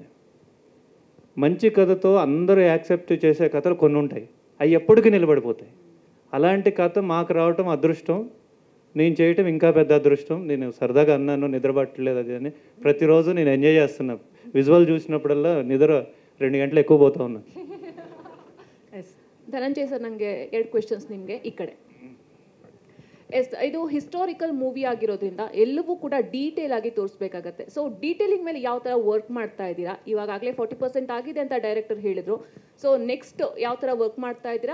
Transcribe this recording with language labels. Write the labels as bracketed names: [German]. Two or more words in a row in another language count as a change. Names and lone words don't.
[Telugu] మంచి కథతో అందరూ యాక్సెప్ట్ చేసే కథలు కొన్ని ఉంటాయి, అవి ఎప్పటికీ నిలబడిపోతాయి. అలాంటి కథ మాకు రావటం అదృష్టం, నేను చేయటం ఇంకా పెద్ద అదృష్టం. నేను సరదాగా అన్నాను, నిద్రపట్టలేదు అది అని. ప్రతిరోజు నేను ఎంజాయ్ చేస్తున్నా. విజువల్ చూసినప్పుడల్లా నిద్ర 2 ಗಂಟೆ ఎక్కువ పోతా ఉన్నాను. [Kannada] ಧನಂಜಯ ಸರ್, ನನಗೆ 2 ಕ್ವೆಶನ್ಸ್ ನಿಮಗೆ ಈ ಕಡೆ. ಇದು [English] historical movie [Kannada] ಆಗಿರೋದ್ರಿಂದ ಎಲ್ಲವೂ ಕೂಡ ಡೀಟೇಲ್ ಆಗಿ ತೋರಿಸ್ಬೇಕಾಗತ್ತೆ. ಸೊ ಡೀಟೇಲಿಂಗ್ ಮೇಲೆ ಯಾವ ಥರ ವರ್ಕ್ ಮಾಡ್ತಾ ಇದ್ದೀರಾ? ಇವಾಗಲೇ 40% ಆಗಿದೆ ಅಂತ ಡೈರೆಕ್ಟರ್ ಹೇಳಿದ್ರು. [English] so next [Kannada] ಯಾವ ಥರ ವರ್ಕ್ ಮಾಡ್ತಾ ಇದ್ದೀರಾ?